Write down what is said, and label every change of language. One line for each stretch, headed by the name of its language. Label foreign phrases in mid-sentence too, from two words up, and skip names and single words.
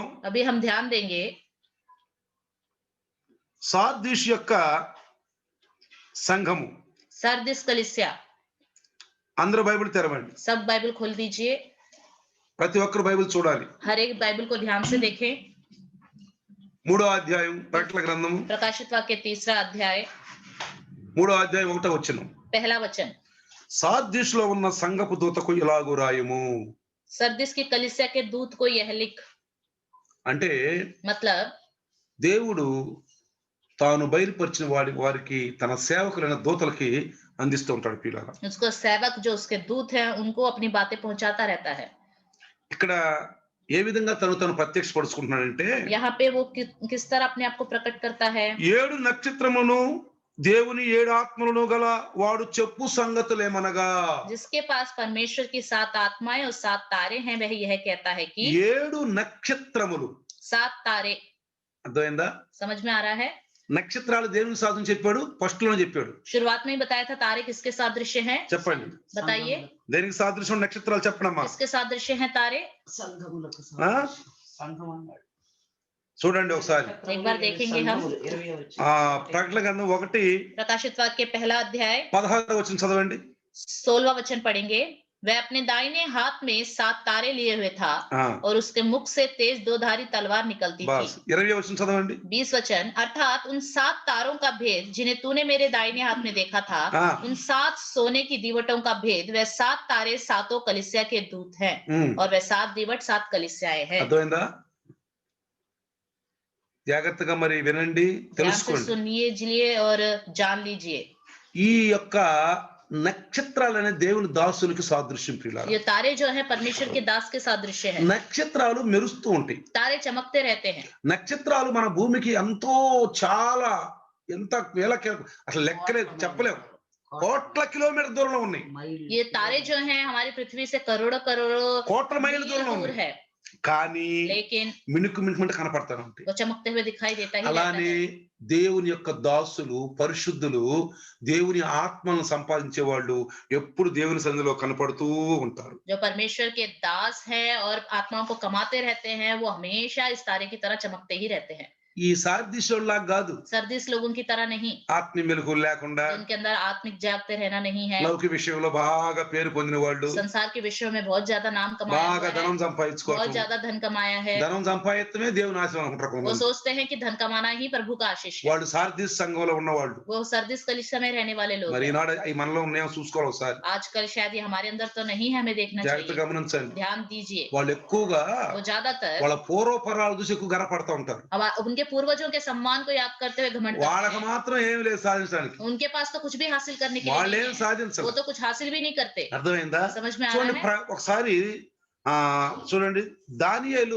Hindi: अभी हम ध्यान देंगे
Telugu: సార్దీస్ యొక్క సంఘము.
Hindi: सरदिस कलीसिया।
Telugu: అందరూ బైబిల్ తెరవండి.
Hindi: सब बाइबल खोल दीजिए,
Telugu: ప్రతి ఒక్కరు బైబిల్ చూడాలి.
Hindi: हर एक बाइबल को ध्यान से देखें।
Telugu: 3వ అధ్యాయం ప్రకటన గ్రంథము
Hindi: प्रकाशित वाक्य 3रा अध्याय
Telugu: 3వ అధ్యాయం 1వ వచనం.
Hindi: पहला वचन।
Telugu: సార్దీస్ లో ఉన్న సంఘపు దూతకు ఇలాగు రాయము.
Hindi: सरदिस की कलीसिया के दूत को यह लिख।
Telugu: అంటే
Hindi: मतलब
Telugu: దేవుడు తాను బయలుపరిచిన వారికి తన సేవకులైన దూతలకి అందిస్తూ ఉంటాడు పిల్లగా.
Hindi: उसको सेवक जो उसके दूत हैं उनको अपनी बातें पहुंचाता रहता है।
Telugu: ఇక్కడ ఏ విధంగా తను ప్రత్యక్షపరుచుకుంటున్నాడంటే,
Hindi: यहाँ पे वो किस तरह अपने आप को प्रकट करता है।
Telugu: 7 నక్షత్రములను దేవుని 7 ఆత్మలను గల వాడు చెప్పు సంగతులేమనగా,
Hindi: जिसके पास परमेश्वर की 7 आत्माएं और 7 तारे हैं वह यह कहता है कि
Telugu: 7 నక్షత్రములు.
Hindi: 7 तारे।
Telugu: అర్థమైందా?
Hindi: समझ में आ रहा है?
Telugu: నక్షత్రాలు దేవుని సాధన చెప్పాడు, ఫస్ట్ లోనే చెప్పాడు.
Hindi: शुरुआत में ही बताया था तारे किसके सादृश्य हैं।
Telugu: చెప్పండి,
Hindi: बताइए
Telugu: దేనికి సాదృశ్యం నక్షత్రాలు చెప్పండమ్మా.
Hindi: किसके सादृश्य हैं तारे।
Telugu: ఆ? చూడండి ఒకసారి.
Hindi: एक बार देखेंगे हम
Telugu: ప్రకటన గ్రంథం 1
Hindi: प्रकाशित वाक्य पहला अध्याय
Telugu: 16వ వచనం చదవండి.
Hindi: 16वां वचन पढ़ेंगे। वह अपने दाहिने हाथ में 7 तारे लिए हुए था और उसके मुख से तेज 2धारी तलवार निकलती थी।
Telugu: 20వ వచనం చదవండి.
Hindi: 20 वचन। अर्थात उन 7 तारों का भेद जिन्हें तूने मेरे दाहिने हाथ में देखा था, उन 7 सोने की दीवटों का भेद, वह 7 तारे 7 कलीसिया के दूत हैं और वह 7 दीवट 7 कलीसियाएं हैं।
Telugu: అర్థమైందా? జాగ్రత్తగా మరి వినండి,
Hindi: ध्यान से
Telugu: తెలుసుకోండి.
Hindi: सुनिए, जिलिए और जान लीजिए।
Telugu: ఈ యొక్క నక్షత్రాలనే దేవుని దాసులకి సాదృశ్యం ప్రియులారా.
Hindi: ये तारे जो है परमेश्वर के दास के सादृश्य है।
Telugu: నక్షత్రాలు మెరుస్తూ ఉంటాయి.
Hindi: तारे चमकते रहते हैं।
Telugu: నక్షత్రాలు మన భూమికి ఎంతో చాలా ఎంత వేల అసలు లెక్కలేదు, చెప్పలేము. కోట్ల కిలోమీటర్ దూరంలో ఉన్నాయి.
Hindi: ये तारे जो हैं हमारी पृथ्वी से करोड़ों करोड़ों
Telugu: కోట్ల మైళ్ళ
Hindi: मील
Telugu: దూరంలో
Hindi: दूर
Telugu: ఉన్నాయి.
Hindi: है,
Telugu: కానీ
Hindi: लेकिन
Telugu: మిణుకు మిణుకుంటే కనపడతాను ఉంటాయి.
Hindi: वो चमकते हुए दिखाई देता ही रहता
Telugu: అలానే
Hindi: है।
Telugu: దేవుని యొక్క దాసులు, పరిశుద్ధులు, దేవుని ఆత్మలను సంపాదించే వాళ్ళు ఎప్పుడు దేవుని సన్నిధిలో కనపడుతూ ఉంటారు.
Hindi: जो परमेश्वर के दास हैं और आत्माओं को कमाते रहते हैं, वो हमेशा इस तारे की तरह चमकते ही रहते हैं।
Telugu: ఈ సార్దిశోళ్ళ కాదు,
Hindi: सरदिस लोगों की तरह नहीं,
Telugu: ఆత్మీయ మెలకువలు లేకుండా
Hindi: उनके अंदर आत्मिक जागते रहना नहीं है।
Telugu: లౌకిక విషయంలో బాగా పేరు పొందిన వాళ్ళు,
Hindi: संसार के विषयों में बहुत ज्यादा नाम कमाया
Telugu: బాగా
Hindi: हुआ है,
Telugu: ధనం
Hindi: बहुत
Telugu: సంపాదించుకోవడం,
Hindi: ज्यादा धन कमाया है।
Telugu: ధనం సంపాదిత్తమే దేవుని ఆశీర్వాదం అనుకుంటారు
Hindi: वो
Telugu: కొంతమంది.
Hindi: सोचते हैं कि धन कमाना ही प्रभु का आशीष है।
Telugu: వాళ్ళు సార్దిస్ సంఘంలో ఉన్నవాళ్ళు.
Hindi: वो सरदिस कलीसिया में रहने वाले लोग
Telugu: మరి
Hindi: हैं।
Telugu: ఈనాడు ఈ మనలో ఉన్నాయో చూసుకోవాలి ఒకసారి,
Hindi: आजकल शायद ये हमारे अंदर तो नहीं है, हमें देखना
Telugu: జాగ్రత్తగా
Hindi: चाहिए।
Telugu: గమనించండి.
Hindi: ध्यान दीजिए।
Telugu: వాళ్ళు ఎక్కువగా
Hindi: वो ज्यादातर
Telugu: వాళ్ళ పూర్వపరాలు చూసి ఎక్కువ గర్వపడతా ఉంటారు.
Hindi: उनके पूर्वजों के सम्मान को याद करते हुए घमंड करते
Telugu: వాళ్ళకి
Hindi: हैं।
Telugu: మాత్రం ఏమి లేదు సాధించడానికి,
Hindi: उनके पास तो कुछ भी हासिल करने के लिए
Telugu: వాళ్ళు
Hindi: नहीं
Telugu: ఏం
Hindi: है।
Telugu: సాధించరు.
Hindi: वो तो कुछ हासिल भी नहीं करते।
Telugu: అర్థమైందా?
Hindi: समझ में आ
Telugu: చూడండి,
Hindi: रहा है?
Telugu: ఒకసారి చూడండి దానియేలు